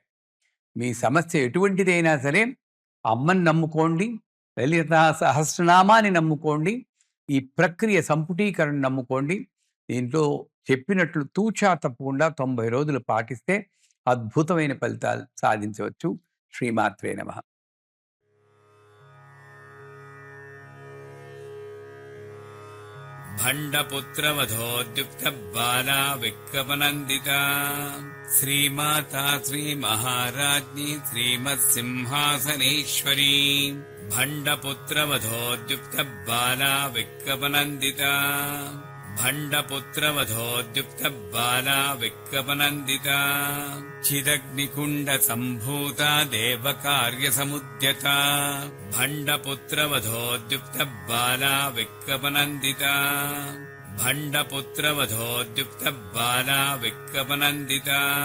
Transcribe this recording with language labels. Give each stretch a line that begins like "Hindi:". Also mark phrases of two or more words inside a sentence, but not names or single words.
Telugu: మీ సమస్య ఎటువంటిదైనా సరే అమ్మని నమ్ముకోండి, లలితా సహస్రనామాన్ని నమ్ముకోండి, ఈ ప్రక్రియ సంపుటీకరణ నమ్ముకోండి. దీంట్లో చెప్పినట్లు తూచా తప్పకుండా 90 రోజులు పాటిస్తే అద్భుతమైన ఫలితాలు సాధించవచ్చు.
Sanskrit: శ్రీమాత్రే నమః. भण्डपुत्रवधोद्युक्त बाला विक्रमनन्दिता श्रीमाता श्रीमहाराज्ञी श्रीमत्सिंहासनेश्वरी भण्डपुत्रवधोद्युक्त बाला विक्रमनन्दिता भण्डपुत्रवधोद्युक्त बाला विक्रमनन्दिता चिदग्निकुण्ड सम्भूता देवकार्यसमुद्यता भण्डपुत्रवधोद्युक्त बाला विक्रमनन्दिता भण्डपुत्रवधोद्युक्त बाला विक्रमनन्दिता